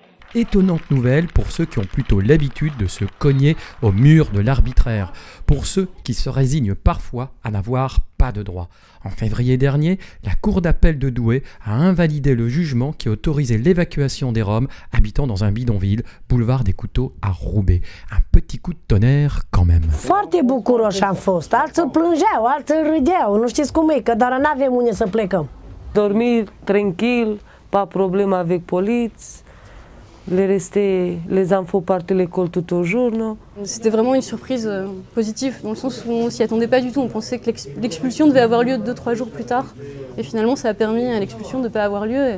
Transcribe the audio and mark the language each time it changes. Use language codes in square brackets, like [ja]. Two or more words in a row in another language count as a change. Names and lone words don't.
[fr] Étonnante nouvelle pour ceux qui ont plutôt l'habitude de se cogner au mur de l'arbitraire, pour ceux qui se résignent parfois à n'avoir pas de droit. En février dernier, la Cour d'appel de Douai a invalidé le jugement qui autorisait l'évacuation des Roms habitant dans un bidonville, boulevard des Couteaux à Roubaix. Un petit coup de tonnerre quand même. [ro] Foarte bucuroși am fost, alții plângeau, alții râdeau, nu știți cum e, că doar n-avem unde să plecăm. [fr] Dormir tranquille, pas problème avec police. Les enfants partent à l'école tout au jour, non? C'était vraiment une surprise positive, dans le sens où on s'y attendait pas du tout. On pensait que l'expulsion devait avoir lieu 2-3 jours plus tard. Et finalement, ça a permis à l'expulsion de ne pas avoir lieu.